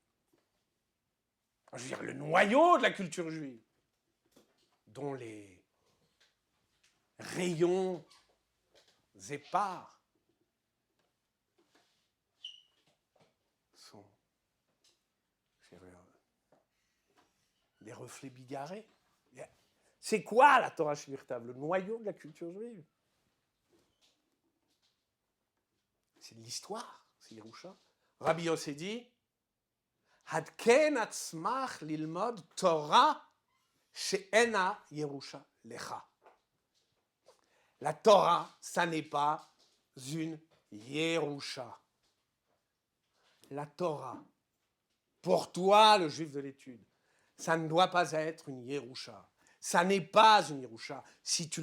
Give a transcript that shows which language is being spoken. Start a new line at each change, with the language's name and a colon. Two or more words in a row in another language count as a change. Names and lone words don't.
French: Je veux dire, le noyau de la culture juive, dont les rayons épars sont des reflets bigarrés. C'est quoi la
Hebrew: תורה שבכתב?
French: Le noyau de la culture juive. C'est de l'histoire, c'est Yerusha. Rabbi Yossé dit
Hebrew: התקן עצמך ללמוד תורה שאינה ירושה לך.
French: La Torah, ça n'est pas une Yerusha. La Torah, pour toi, le juif de l'étude, ça ne doit pas être une Yerusha. Ça n'est pas une Yerusha.